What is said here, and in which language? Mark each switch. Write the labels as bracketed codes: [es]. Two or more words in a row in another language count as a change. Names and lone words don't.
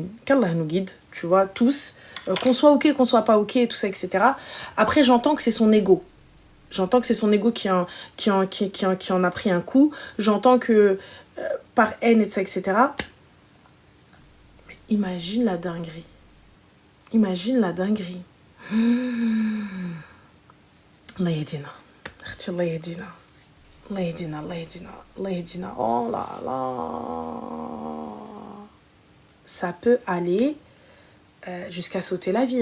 [fr] Qu'Allah nous guide, tu vois, tous. Qu'on soit ok, qu'on soit pas ok, tout ça, etc. Après, j'entends que c'est son ego. J'entends que c'est son ego qui en a pris un coup. J'entends que par haine, etc. Mais imagine la dinguerie. Imagine la dinguerie. [ar] الله يهدينا. الله يهدينا. الله يهدينا، الله يهدينا، الله يهدينا. [fr] Oh là là. Ça peut aller jusqu'à sauter la vie. Hein.